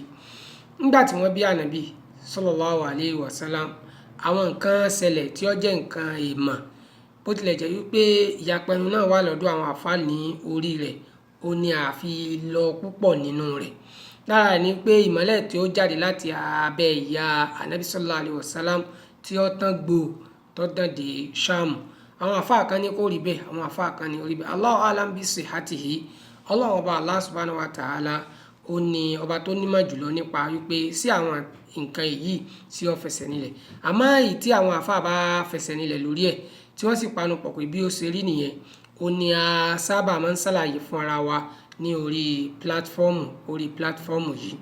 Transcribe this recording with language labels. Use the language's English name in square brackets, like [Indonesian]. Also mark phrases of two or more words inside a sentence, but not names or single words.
[Yoruba] Nígbà tí wọ́n bí ànábì [Arabic] صلى الله عليه وسلم, [Yoruba] àwọn nǹkan ṣẹlẹ̀ tí ó jẹ́ nǹkan èèmọ̀, bó tilẹ̀ jẹ́ wípé ìyapa ẹnu náà wà lọ́dọ̀ àwọn àfáà ní orí rẹ̀ ó ní àfi lọ púpọ̀ nínú rẹ̀. Lára ni pé ìmọ́lẹ̀ tí ó jáde láti abẹ́ ìyá ànábì [Arabic] صلى الله عليه وسلم [Yoruba] tí ó tán gbò tó tán dé Sham. Àwọn àfáà kan ní kó rí bẹ́ẹ̀, àwọn àfáà kan ní ó rí bẹ́ẹ̀. [Arabic] الله أعلم بصحته. [Yoruba] Ọlọ́run ọba [Arabic] الله سبحانه وتعالى [Yoruba] ó ní ọba tó nímọ̀ jùlọ nípa wípé sí àwọn nǹkan èyí tí ó fẹsẹ̀ nílẹ̀. Àmọ́ èyí tí àwọn àfáà bá fẹsẹ̀ nílẹ̀ lórí ẹ̀ tí wọ́n sì panupọ̀ pé bí ó ṣe rí nìyẹn, ó ní a sábà máa ń ṣàlàyé fún ara wa ní orí pílátífọ́ọ̀mù yìí.